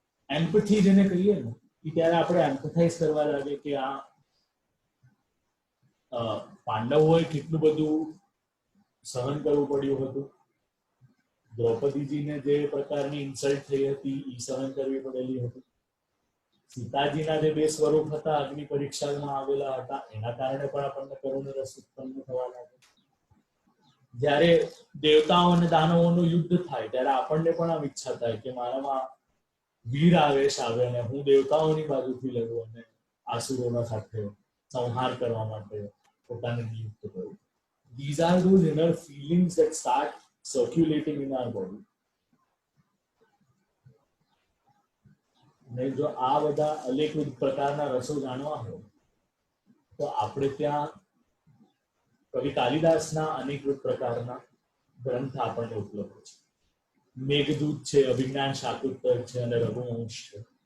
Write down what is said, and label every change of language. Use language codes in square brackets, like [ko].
[gu] એમ્પથી જેને કહીએ ને કે ત્યારે આપણે એમ્પથાઇઝ કરવા લાગે કે આ પાંડવોએ કેટલું બધું સહન કરવું પડ્યું હતું, દ્રૌપદીજીને જે પ્રકારની ઇન્સલ્ટ થઈ હતી એ સહન કરવી પડેલી હતી, સીતાજીના જે બે સ્વરૂપ હતા અગ્નિ પરીક્ષામાં આવેલા હતા એના કારણે પણ આપણને કરુણ રસ ઉત્પન્ન થવા લાગે. જ્યારે દેવતાઓ અને દાનવોનું યુદ્ધ થાય ત્યારે આપણને પણ આમ ઈચ્છા થાય કે મારામાં વીર આવેશ આવે અને હું દેવતાઓની બાજુથી લડું અને આસુરોના સાથે સંહાર કરવા માટે પોતાને નિયુક્ત કરું. [en] These are those inner feelings that start circulating in our body. [gu] અને જો આ બધા અનેકવિધ પ્રકારના રસો જાણવા હોય તો આપણે ત્યાં કવિ કાલિદાસના અનેકવિધ પ્રકારના ગ્રંથ આપણને ઉપલબ્ધ છે. મેઘદૂત છે, અભિજ્ઞાન શાકુત્તર છે અને રઘુવંશ છે.